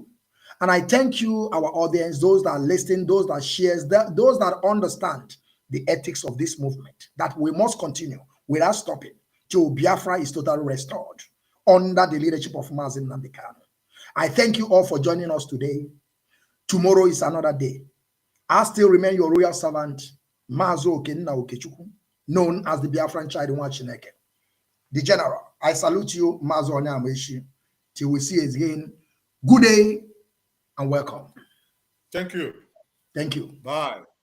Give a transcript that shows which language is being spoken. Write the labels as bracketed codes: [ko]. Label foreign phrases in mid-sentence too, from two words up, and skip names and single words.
[en] And I thank you, our audience, those that listen, those that shares, those that understand the ethics of this movement, that we must continue without stopping till Biafra is totally restored under the leadership of Mazi Nnamdi Kanu. I thank you all for joining us today. Tomorrow is another day. I still remain your royal servant, Mazi Okechukwu, known as the Biafran child in Chineke. The general, I salute you, Mazi Mazi. Till we see us again. Good day and welcome. Thank you. Thank you. Bye.